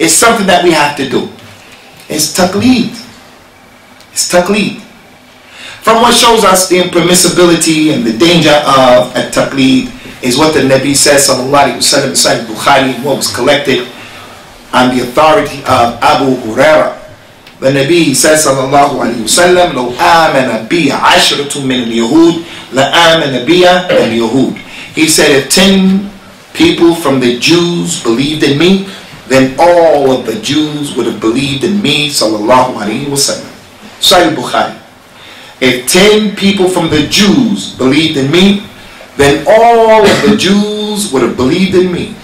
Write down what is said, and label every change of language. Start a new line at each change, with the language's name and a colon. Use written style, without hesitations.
English: It's something that we have to do. It's Taqlid. It's Taqlid. From what shows us the impermissibility and the danger of At Taqleed is what the Nabi says, sallallahu alaihi wasallam, Sahih Bukhari, what was collected on the authority of Abu Huraira. The Nabi says, sallallahu alaihi wasallam,
Arabic: لو آمن بي عشرة من اليهود لآمن بي اليهود.
English: He said, if 10 people from the Jews believed in me, then all of the Jews would have believed in me, sallallahu alaihi wasallam. Sahih Bukhari. If 10 people from the Jews believed in me, then all of the Jews would have believed in me.